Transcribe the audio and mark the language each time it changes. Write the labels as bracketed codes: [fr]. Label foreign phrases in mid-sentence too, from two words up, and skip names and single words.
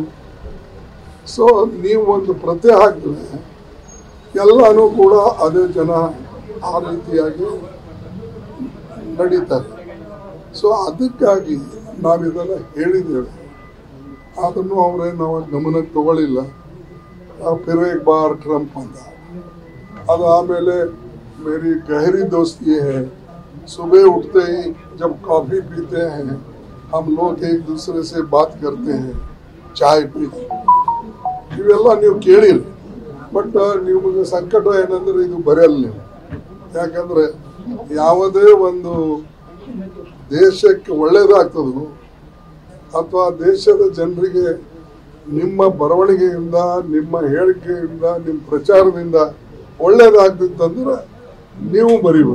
[kn] ಸೊ ನೀವು ಒಂದು ಪ್ರತಿ ಹಾಕಿದ್ರೆ ಎಲ್ಲನೂ ಕೂಡ ಅದೇ ಜನ ಆ ರೀತಿಯಾಗಿ ನಡೀತಾರೆ. ಸೊ ಅದಕ್ಕಾಗಿ ನಾವಿದೆಲ್ಲ ಹೇಳಿದ್ದೇವೆ. ಅದನ್ನು ಅವರೇನು ನಾವು ಗಮನಕ್ಕೆ ತಗೊಳ್ಳಿಲ್ಲ. [hi] फिर एक बार ट्रंप [kn] ಅಂತ ಅದು ಆಮೇಲೆ [hi] मेरी गहरी दोस्ती है, सुबह उठते ही जब कॉफ़ी पीते हैं हम लोग एक दूसरे से बात करते हैं, चाय पीते. [kn] ಇವೆಲ್ಲ ನೀವು ಕೇಳಿರಿ. ಬಟ್ ನಿಮಗೆ ಸಂಕಟ ಏನಂದ್ರೆ ಇದು ಬರೆಯಲ್ಲ ನೀವು. ಯಾಕಂದರೆ ಯಾವುದೇ ಒಂದು ದೇಶಕ್ಕೆ ಒಳ್ಳೆಯದಾಗ್ತದೋ ಅಥವಾ ದೇಶದ ಜನರಿಗೆ ನಿಮ್ಮ ಬರವಣಿಗೆಯಿಂದ, ನಿಮ್ಮ ಹೇಳಿಕೆಯಿಂದ, ನಿಮ್ಮ ಪ್ರಚಾರದಿಂದ ಒಳ್ಳೆಯದಾಗ್ತಿತ್ತಂದ್ರೆ ನೀವು ಬರೀಬೋದು.